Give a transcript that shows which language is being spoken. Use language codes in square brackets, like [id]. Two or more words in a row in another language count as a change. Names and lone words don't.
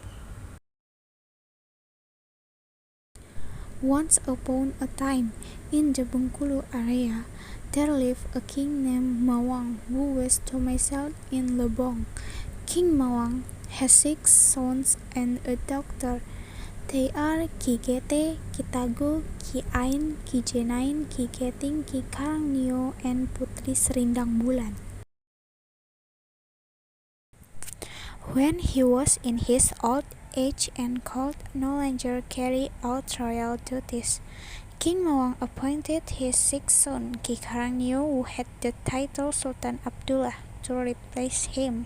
[en] Once upon a time, in the Bengkulu area, there lived a king named Mawang who was domiciled in Lebong. King Mawang has 6 sons and a daughter. They are Ki Gete, Ki Tagu, Ki Ain, Ki Jenain, Ki Geting, Ki Karangnio, and Putri Serindang Bulan. When he was in his old age and could no longer carry out royal duties, King Mawang appointed his 6th son, Ki Karangnio, who had the title Sultan Abdullah, to replace him.